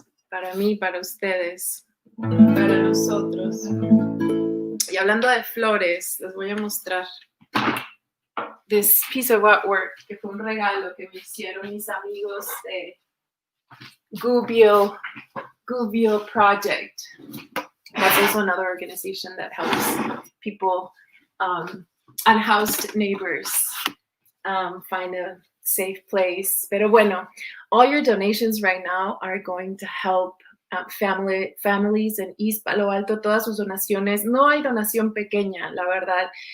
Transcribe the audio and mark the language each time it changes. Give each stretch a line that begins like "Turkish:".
Spanish: Para mí, para ustedes, para nosotros. Y hablando de flores, les voy a mostrar
English: this piece of artwork,
Spanish: que fue un regalo que me hicieron mis amigos de Gubbio Project.
English: That's also another organization that helps people, unhoused neighbors, find a safe place.
Spanish: Pero bueno,
English: all your donations right now are going to help families in East Palo Alto.
Spanish: Todas sus donaciones, no hay donación pequeña, la verdad.